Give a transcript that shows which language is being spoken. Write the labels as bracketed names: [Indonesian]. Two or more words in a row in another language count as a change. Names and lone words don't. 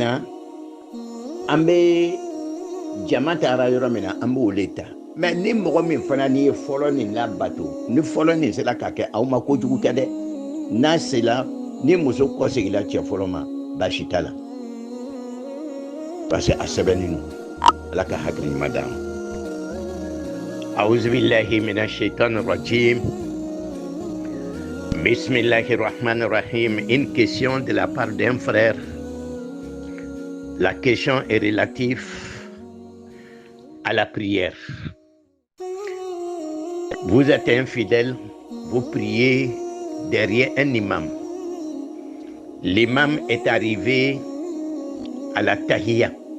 [Bambara] na an bɛ jama taara yɔrɔ min na an b'o le ta mais ni mɔgɔ min fana n'i ye fɔlɔ nin labato ni fɔlɔ nin sera ka kɛ aw ma kojugu kɛ dɛ n'a sera ni muso kɔsegila cɛ fɔlɔ ma baasi t'a la [French] parce que [Bambara] a sɛbɛnnen don ala ka hakili ɲuman d'a ma [Arabic] أعوذ بالله من الشيطان الرجيم بسم الله الرحمن الرحيم. [French] Une question de la part d'un frère. La question est relative à la prière. Vous êtes un fidèle, vous priez derrière un imam. L'imam est arrivé à la tahiyya.